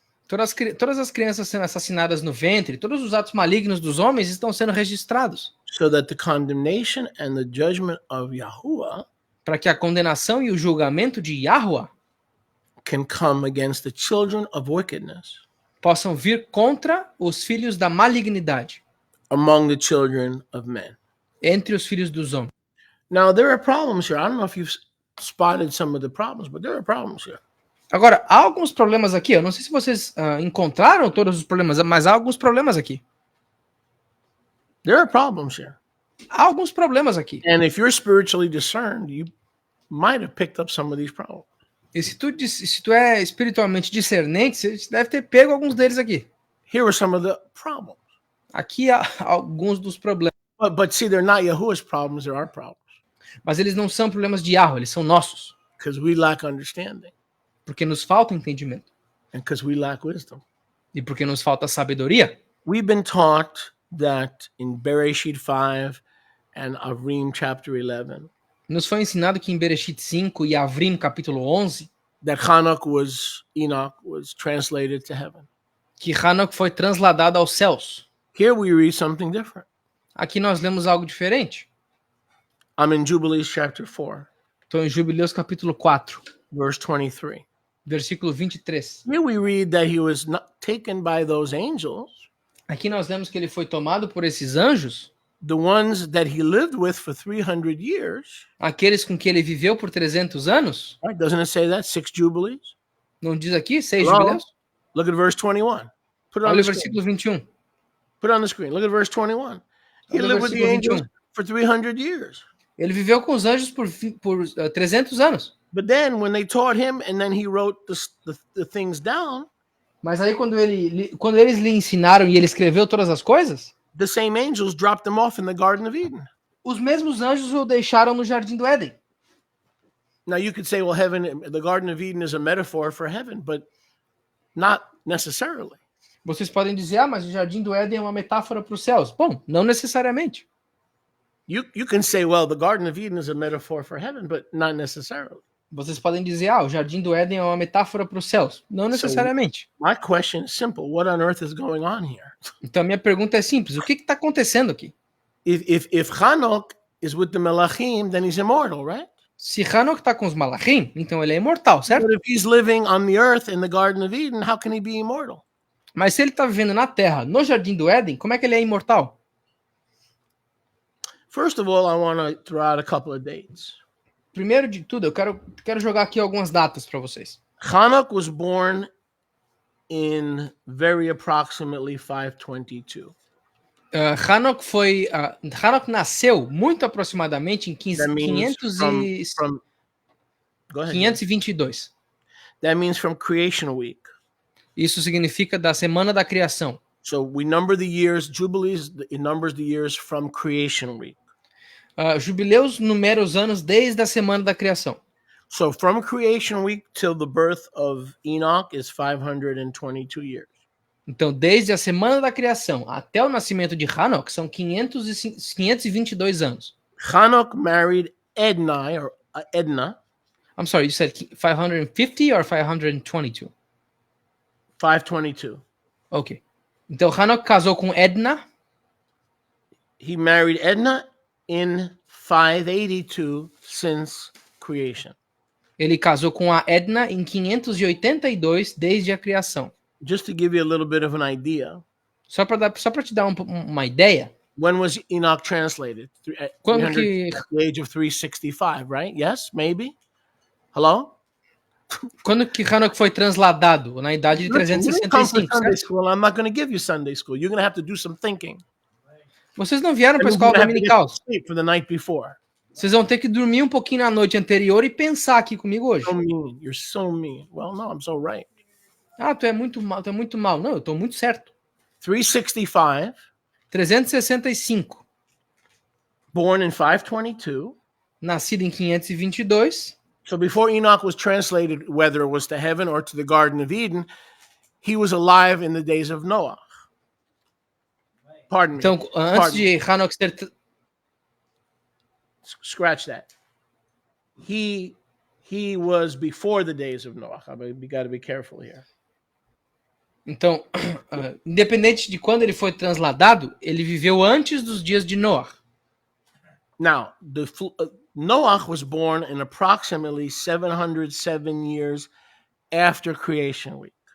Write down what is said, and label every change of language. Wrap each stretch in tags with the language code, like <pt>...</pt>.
<pt>Todas as crianças sendo assassinadas no ventre, todos os atos malignos dos homens estão sendo registrados.</pt> <en>So that the condemnation and the judgment of Yahuwah,</en> <pt>para que a condenação e o julgamento de Yahuwah</pt> <en>can come against the children of wickedness,</en> <pt>possam vir contra os filhos da malignidade,</pt> <en>among the children of men,</en> <pt>entre os filhos dos homens.</pt> <en>Now there are problems here. I don't know if you've spotted some of the problems, but there are problems here.</en> <pt>Agora, há alguns problemas aqui. Eu não sei se vocês encontraram todos os problemas, mas há alguns problemas aqui.</pt> <en>There are problems here.</en> <pt>Há alguns problemas aqui.</pt> <en>And if you're spiritually discerned, you might have picked up some of these problems.</en> <pt>E se tu é espiritualmente discernente, você deve ter pego alguns deles aqui.</pt> <en>Here are some of the problems.</en> <pt>Aqui há alguns dos problemas.</pt> <en>But see, they're not Yahuwah's problems, they're our problems.</en> <pt>Mas eles não são problemas de Yahweh, eles são nossos.</pt> <en>Because we lack understanding.</en> <pt>Porque nos falta entendimento.</pt> <en>And because we lack wisdom.</en> <pt>E porque nos falta sabedoria.</pt> <en>We've been taught that in Bereshit 5 and Avrim chapter 11.</en> <pt>Nos foi ensinado que em Bereshit 5 e Avrim capítulo 11,</pt> <en>that Enoch was translated to heaven.</en> <pt>Que Enoch foi transladado aos céus.</pt> <en>Here we read something different.</en> <pt>Aqui nós lemos algo diferente.</pt> <en>I'm in Jubilees chapter 4.</en> <pt>Estou em Jubileus capítulo 4.</pt> <en>Verse 23.</en> <pt>Versículo 23.</pt> <en>Here we read that he was not taken by those angels.</en> <pt>Aqui nós lemos que ele foi tomado por esses anjos.</pt> <en>The ones that he lived with for 300 years.</en> <pt>Aqueles com que ele viveu por 300 anos.</pt> <en>Right? Doesn't it say that? 6 Jubilees?</en> <pt>Não diz aqui? 6 jubileus?</pt> <en>Look at verse 21. Put it on</en> <pt>Olha</pt> <en>the</en> <pt>o versículo 21.</pt> <en>Put it on the screen. Look at verse 21. He lived with the angels for 300 years.</en> <pt>Ele viveu com os anjos por 300 anos.</pt> <en>But then when they taught him and then he wrote the things down.</en> <pt>Mas aí quando eles lhe ensinaram e ele escreveu todas as coisas,</pt> <en>the same angels dropped them off in the Garden of Eden.</en> <pt>Os mesmos anjos o deixaram no jardim do Éden.</pt> <en>Now you could say, well, the Garden of Eden is a metaphor for heaven, but not necessarily.</en> <pt>Vocês podem dizer, mas o jardim do Éden é uma metáfora para os céus. Bom, não necessariamente.</pt> <en>You can say, well, the Garden of Eden is a metaphor for heaven, but not necessarily.</en> <pt>Vocês podem dizer, o jardim do Éden é uma metáfora para os céus. Não necessariamente.</pt> <en>So, my question is simple. What on earth is going on here?</en> <pt>Então, minha pergunta é simples. O que está acontecendo aqui?</pt> <en>If Enoch is with the Melachim, then he's immortal, right?</en> <pt>Se Enoch está com os Malachim, então ele é imortal, certo?</pt> <en>But if he's living on the earth in the Garden of Eden, how can he be immortal?</en> <pt>Mas se ele está vivendo na Terra, no jardim do Éden, como é que ele é imortal?</pt> <en>First of all, I want to throw out a couple of dates.</en> <pt>Primeiro de tudo, eu quero jogar aqui algumas datas para vocês.</pt> <en>Enoch was born in very approximately 522.</en> <pt>Enoch nasceu muito aproximadamente em 522.</pt> <en>That means from creation week.</en> <pt>Isso significa da semana da criação.</pt> <en>So we number the years, Jubilees, it numbers the years from creation week.</en> <pt>Jubileus numera os anos desde a semana da criação.</pt> <en>So from creation week till the birth of Enoch is 522 years.</en> <pt>Então, desde a semana da criação até o nascimento de Enoch são 522 anos.</pt> <en>Enoch married Edna. I'm sorry, you said 550 or 522? 522. Ok.</en> <pt>Então, Enoch casou com Edna.</pt> <en>He married Edna in 582 since creation.</en> <pt>Ele casou com a Edna em 582 desde a criação.</pt> <en>Just to give you a little bit of an idea.</en> <pt>Só para te dar uma ideia.</pt> <en>When was Enoch translated?</en> <pt>Quando que...</pt> <en>At the age of 365, right? Yes, maybe? Hello?</en> <pt>Quando que Enoch foi transladado? Na idade de 365, certo?</pt> <en>I'm not going to give you Sunday school. You're going to have to do some thinking.</en> <pt>Vocês não vieram para a escola dominical.</pt> <en>For the night before.</en> <pt>Vocês vão ter que dormir um pouquinho na noite anterior e pensar aqui comigo hoje.</pt> <en>So mean. You're so mean. Well, no, I'm so right.</en> <pt>Tu é muito mal, Não, eu estou muito certo.</pt> <en>365.</en> <pt>365.</pt> <en>Born in 522.</en> <pt>Nascido em 522.</pt> <en>So before Enoch was translated, whether it was to heaven or to the Garden of Eden, he was alive in the days of Noah. Pardon me.</en> <pt>Então, antes de Enoch ser...</pt> <en>Scratch that. He was before the days of Noah. We got to be careful here.</en> <pt>Então, independente de quando ele foi transladado, ele viveu antes dos dias de Noah.</pt> <en>Now, Noah was born in approximately 707 years after creation week.</en>